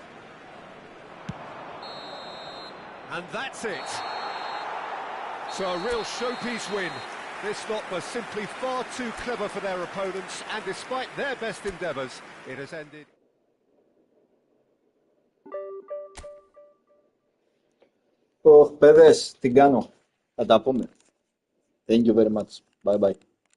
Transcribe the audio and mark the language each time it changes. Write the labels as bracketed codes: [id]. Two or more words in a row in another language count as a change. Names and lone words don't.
[en] And that's it. So a real showpiece win. This lot was simply far too clever for their opponents, and despite their best endeavours, it has ended. [el] Παιδες, τι κάνω. Θα τα πούμε. [en] Thank you very much. Bye bye.